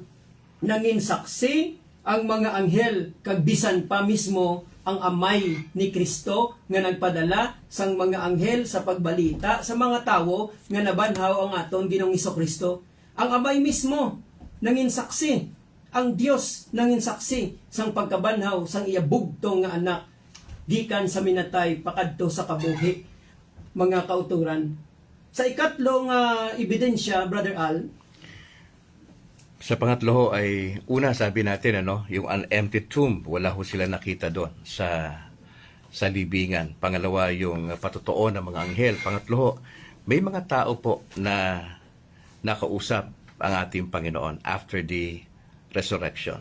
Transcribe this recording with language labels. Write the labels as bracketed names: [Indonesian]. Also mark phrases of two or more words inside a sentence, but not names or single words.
[Hiligaynon] Nangin saksi ang mga anghel kag bisan pa mismo ang amay ni Kristo nga nagpadala sang mga anghel sa pagbalita sa mga tawo nga nabanhaw ang aton Ginoong Hesukristo. Ang amay mismo nangin saksi, ang Dios nangin saksi sang pagkabanhaw sang iya bugtong nga anak gikan sa minatay pakadto sa kabuhi. Mga kauturan, sa ikatlong ebidensya, Brother Al, [Filipino] Sa pangatlo ho ay, una sabi natin, yung [English] an empty tomb, [Filipino] wala ho sila nakita doon sa libingan. Pangalawa, yung patotoo ng mga anghel. Pangatlo ho, may mga tao po na nakausap ang ating Panginoon [English] after the resurrection.